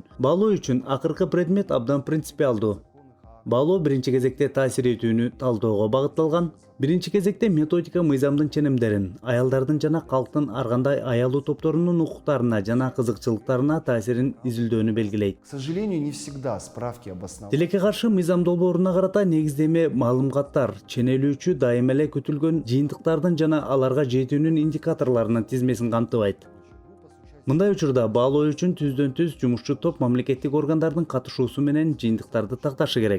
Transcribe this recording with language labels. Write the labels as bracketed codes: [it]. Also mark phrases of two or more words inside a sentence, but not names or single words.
[ky] Баалоо үчүн акыркы предмет абдан принципиалдуу. Баалоо биринчи кезекте таасир этүүнү талдөөгө багытталган. Биринчи кезекте методика мыйзамдын ченемдерин, аялдардын жана калктын ар кандай аялуу топторунун укуктарына жана кызыкчылыктарына таасирин изилдөөнү белгилейт. [ru] К сожалению, не всегда справки об основании. [ky] Тилекке каршы мыйзам долбооруна карата негиздеме маалыматтар, ченелүүчү дайыма эле күтүлгөн жыйынтыктардын жана аларга жетүүнүн индикаторлорунун тизмесин камтыбайт. Мындай учурда баалоо үчүн түздөн-түз жумушчу топ мамлекеттик органдардын катышуусу менен жыйынтыктарды такташы керек.